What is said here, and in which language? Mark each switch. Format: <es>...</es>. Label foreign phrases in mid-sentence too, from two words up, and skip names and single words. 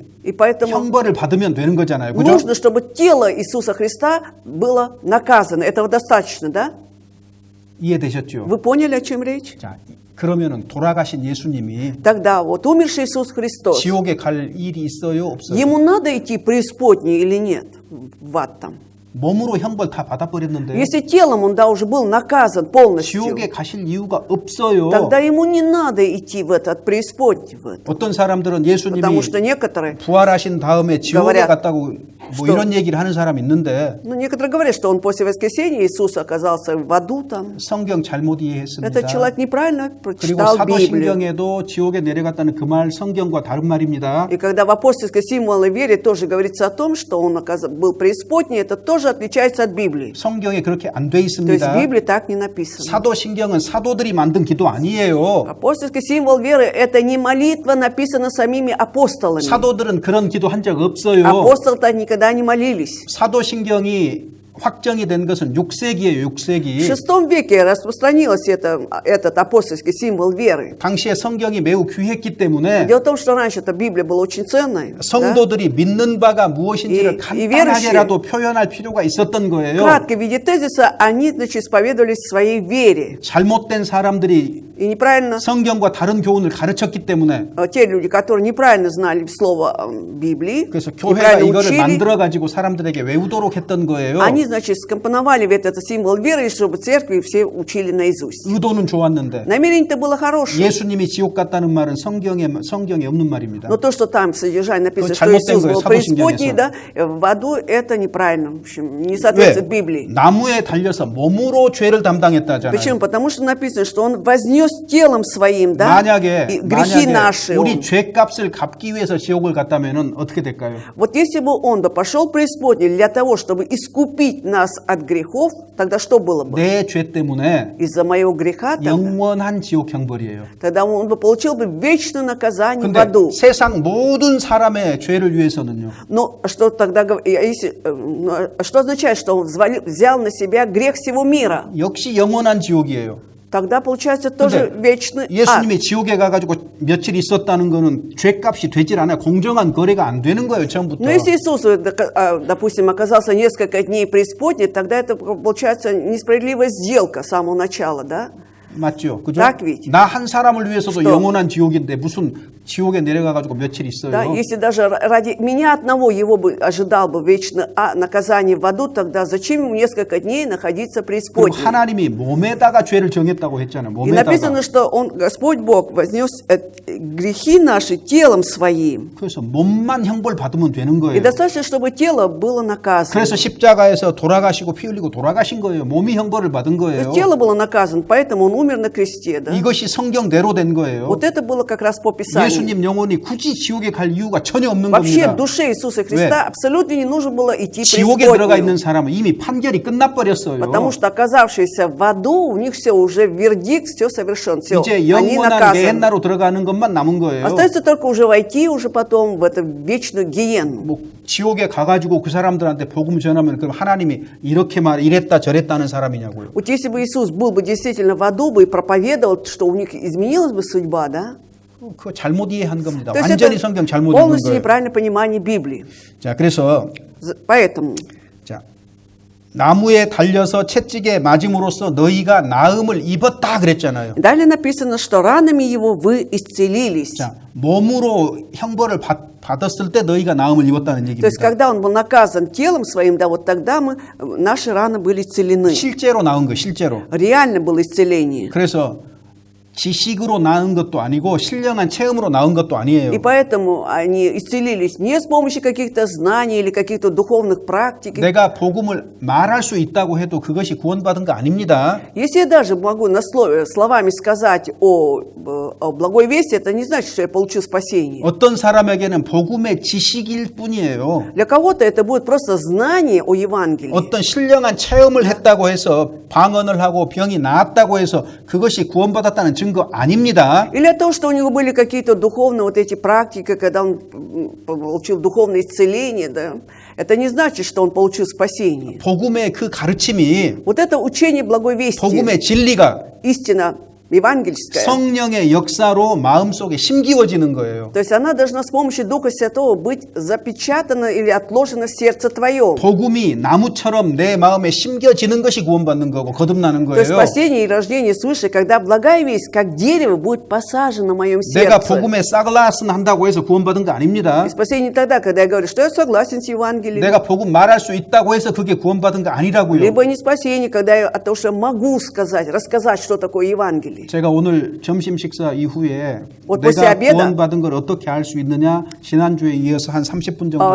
<ru>И поэтому</ru> <ko>형벌을 받으면 되는 거잖아요. 그죠?</ko> <ru>нужно, чтобы тело Иисуса Христа было наказано. Этого достаточно, да?</ru> <ko>이해되셨죠?</ko> <ru>Вы поняли, о чем речь?</ru> <ko>자, 그러면은 돌아가신 예수님이</ko> <ru>Тогда вот умерший Иисус Христос,</ru> <ko>지옥에 갈 일이 있어요, 없어요?</ko> <ru>ему надо идти в преисподнюю или нет? В ад там.</ru> <ko>몸으로 형벌 다 받아버렸는데</ko> <ru>Если телом он, да, уже был наказан полностью,</ru> <ko>지옥에 가실 이유가 없어요.</ko> <ru>тогда ему не надо идти в этот преисподний. В это.</ru> <ko>어떤 사람들은 예수님이</ko> <ru>Потому что некоторые,</ru> <ko>부활하신 다음에 지옥에</ko> <ru>говорят,</ru> <ko>갔다고 뭐</ko> <ru>что-</ru> <ko>이런 얘기를 하는 사람이 있는데</ko> <ru>ну, некоторые говорят, что он после воскресения Иисуса оказался в аду там.</ru> <ko>성경 잘못 이해했습니다.</ko> <ru>Этот человек неправильно</ru> <ko>그리고</ko> <ru>прочитал Библию.</ru> <ko>사도신경에도 지옥에 내려갔다는 그 말 성경과 다른 말입니다.</ko> <ru>И когда в апостольской символе вере тоже говорится о том, что он был преисподней, это тоже отличается от Библии.</ru> <ko>성경에 그렇게 안 돼</ko> <ru>То есть в</ru> <ko>있습니다.</ko> <ru>Библии так не написано.</ru> <ko>사도신경은 사도들이 만든 기도 아니에요.</ko> <ru>Апостольский символ веры – это не молитва, написана самими апостолами.</ru> <ko>사도들은 그런 기도 한 적 없어요.</ko> <ru>Апостолы-то никогда не молились.</ru> <ko>사도신경이 확정이 된 것은 6세기예요.</ko> <ru>В</ru> <ko>6세기.</ko> <ru>VI веке распространился этот апостольский символ веры.</ru> <ko>당시에 성경이 매우 귀했기 때문에</ko> <ru>Дело в том, что раньше эта Библия была очень ценной. да?</ru> <ko>성도들이 믿는 바가 무엇인지를 이 간단하게라도 표현할 필요가 있었던 거예요.</ko> <ru>Кратко, в виде тезиса, они, значит, исповедовались в своей вере.</ru> <ko>잘못된 사람들이</ko> <ru>И неправильно,</ru> <ko>성경과 다른 교훈을 가르쳤기 때문에</ko> <ru>те люди, которые неправильно знали слово Библии,</ru> <ko>그래서 교회가</ko> <ru>неправильно</ru> <ko>이거를</ko> <ru>учили,</ru> <ko>만들어 가지고 사람들에게 외우도록 했던 거예요.</ko> <ru>они, значит, скомпоновали в этот символ веры, чтобы церкви все учили наизусть.</ru> <ko>의도는 좋았는데</ko> <ru>Намерение-то было хорошее.</ru> <ko>예수님이 지옥 갔다는 말은 성경에 없는 말입니다.</ko> <ru>Но то, что там в содержании написано,</ru> <ko>그거</ko> <ru>что</ru> <ko>잘못된</ko> <ru>Иисус</ru> <ko>거예요,</ko> <ru>был преисподней,</ru> <ko>사도신경에서.</ko> <ru>да, в аду, это неправильно. В общем, не</ru> <ko>왜?</ko> <ru>соответствует Библии.</ru> <ko>나무에 달려서 몸으로 죄를 담당했다잖아요.</ko> <ru>Почему? Потому что написано, что Он вознес телом своим, да,</ru> <ko>만약에</ko> <ru>и грехи наши.</ru> <ko>우리</ko> <ru>Он.</ru> <ko>죄값을 갚기 위해서 지옥을 갔다면은 어떻게 될까요?</ko> <ru>Вот если бы Он бы пошел в преисподнюю для того, чтобы искупить нас от грехов, тогда что было бы?</ru> <ko>내 죄 때문에</ko> <ru>Из-за моего греха тогда,</ru> <ko>영원한 지옥 형벌이에요.</ko> <ru>тогда Он бы получил бы вечное наказание в</ru> <ko>근데</ko> <ru>аду.</ru> <ko>세상 모든 사람의 죄를 위해서는요.</ko> <ru>Но что тогда, что означает, что Он взял на себя грех всего мира?</ru> <ko>역시 영원한 지옥이에요.</ko> <ru>Тогда получается тоже</ru> <ko>근데</ko> <ru>вечный ад.</ru> <ko>예수님이 지옥에 가가지고 며칠 있었다는 거는 죄값이 되질 않아요. 공정한 거래가 안 되는 거예요, 처음부터.</ko> <ru>Но если Иисус, допустим, оказался несколько дней преисподней, тогда это получается несправедливая сделка с самого начала, да?</ru> <ko>맞죠? 그죠?</ko> <ru>Так ведь?</ru> <ko>나 한 사람을 위해서도</ko> <ru>что?</ru> <ko>영원한 지옥인데 무슨 지옥에 내려가가지고 며칠 있어요.</ko> <ru>Да, если даже ради меня одного его бы ожидал бы вечное наказание в аду, тогда зачем ему несколько дней находиться в</ru> <ko>그리고</ko> <ru>преисподней?</ru> <ko>하나님이 몸에다가 죄를 정했다고 했잖아요.</ko> <ru>И написано,</ru> <ko>몸에다가.</ko> <ru>что Он, Господь Бог, вознес грехи наши телом своим.</ru> <ko>그래서 몸만 형벌 받으면 되는</ko> <ru>И</ru> <ko>거예요.</ko> <ru>достаточно, чтобы тело было наказано.</ru> <ko>그래서 십자가에서 돌아가시고 피 흘리고 돌아가신 거예요. 몸이 형벌을 받은</ko> <ru>То</ru> <ko>거예요.</ko> <ru>есть тело было наказано, поэтому Он умер на кресте, да?</ru> <ko>이것이 성경대로 된 거예요.</ko> <ru>Вот это было как раз по Писанию.</ru> <ko>예수님 영혼이 굳이 지옥에 갈 이유가 전혀 없는</ko> <ru>Вообще</ru> <ko>겁니다.</ko> <ru>душе Иисуса Христа абсолютно не нужно было идти в</ru> <ko>지옥에 들어가</ko> <ru>преисподнюю.</ru> <ko>있는 사람은 이미 판결이 끝나버렸어요.</ko> <ru>Потому что оказавшиеся в аду, у них все уже вердикт, все совершен, все,</ru> <ko>이제</ko> <ru>они</ru> <ko>영원한</ko> <ru>наказаны.</ru> <ko>게헨나로 들어가는 것만 남은 거예요.</ko> <ru>Остается только уже войти уже потом в эту вечную гиенну.</ru> <ko>뭐 지옥에 가가지고 그 사람들한테 복음 전하면 그럼 하나님이 이렇게 이랬다 저랬다는 사람이냐고요.</ko> <ru>Вот если бы Иисус был бы действительно в аду бы и проповедовал, что у них изменилась бы судьба, да?</ru> <ko>그거 잘못 이해한 겁니다.</ko> <ru>То есть</ru> <ko>완전히</ko> <ru>это</ru> <ko>성경 잘못 읽은</ko> <ru>полностью</ru> <ko>거예요.</ko> <ru>неправильное понимание Библии.</ru> <ko>자, 그래서</ko> <ru>Поэтому</ru> <ko>자, 나무에 달려서 채찍에 맞음으로써 너희가 나음을 입었다 그랬잖아요.</ko> <ru>далее написано, что ранами его вы исцелились.</ru> <ko>자, 몸으로 형벌을 받았을 때 너희가 나음을 입었다는</ko> <ru>То есть,</ru> <ko>얘기입니다.</ko> <ru>когда он был наказан телом своим, да, вот тогда наши раны были исцелены.</ru> <ko>실제로 나은 거예요, 실제로.</ko> <ru>Реально было исцеление.</ru> <ko>그래서 지식으로 나은 것도 아니고 신령한 체험으로 나은 것도 아니에요.</ko> <ru>И поэтому они исцелились не с помощью каких-то знаний или каких-то духовных практик.</ru> <ko>내가 복음을 말할 수 있다고 해도 그것이 구원받은 거 아닙니다.</ko> <ru>Если я даже могу на словами сказать о благой вести, это не значит, что я получил спасение.</ru> <ko>어떤 사람에게는 복음의 지식일 뿐이에요.</ko> <ru>Для кого-то это будет просто знание о Евангелии.</ru> <ko>어떤 신령한 체험을 했다고 해서 방언을 하고 병이 나았다고 해서 그것이 구원받았다는 증거 아닙니다.</ko> <ru>Или от того, что у него были какие-то духовные вот эти практики, когда он получил духовное исцеление, да, это не значит, что он получил спасение.</ru> <ko>복음의 그 가르침이</ko> <ru>Вот это учение благой вести,</ru> <ko>복음의 진리가</ko> <ru>истина евангельская.</ru> <ko>성령의 역사로 마음속에 심기워지는 거예요.</ko> <ru>То есть она должна с помощью Духа Святого быть запечатана или отложена в сердце твоем.</ru> <ko>복음이 나무처럼 내 마음에 심겨지는 것이 구원받는 거고 거듭나는</ko> <ru>То есть</ru> <ko>거예요.</ko> <ru>спасение и рождение свыше, когда благая весть, как дерево, будет посажено в моем</ru> <ko>내가</ko> <ru>сердце.</ru> <ko>복음에 싹라슨 한다고 해서 구원받은 거 아닙니다.</ko> <ru>И спасение не тогда, когда я говорю, что я согласен с Евангелием.</ru> <ko>내가 복음 말할 수 있다고 해서 그게 구원받은 거 아니라고요.</ko> <ru>Либо не спасение, когда я от того, что могу сказать, рассказать, что такое Евангелие.</ru> <ko>제가 오늘 점심 식사 이후에</ko> <ru>Вот после</ru> <ko>내가</ko> <ru>обеда</ru> <ko>구원받은 걸 어떻게 알 수 있느냐 지난주에 이어서 한 30분 정도</ko>